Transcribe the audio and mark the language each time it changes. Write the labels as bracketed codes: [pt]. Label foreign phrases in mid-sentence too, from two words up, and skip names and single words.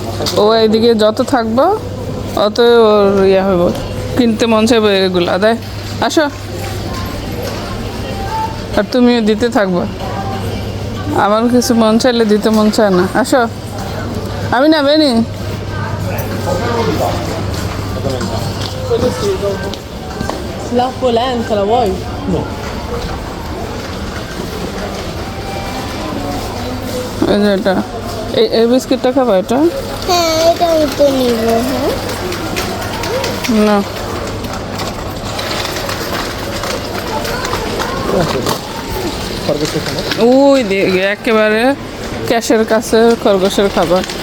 [bn] ও এইদিকে যত থাকবো অত ওর ইয়ে হইব, কিনতে মন চাইবো এগুলো দেয়। আসো, আর তুমিও দিতে থাকবো। আমার কিছু মন চাইলে দিতে মন চায় না। আসো, আমি না বেনি [it] La polenta la vuoi? [bn] এই যে এটা, এই বিস্কিটটা খাবা? এটা হ্যাঁ, এটা আমি তো নিব। হ্যাঁ, না ওই দিকে একেবারে ক্যাশের কাছে খরগোশের খাবার।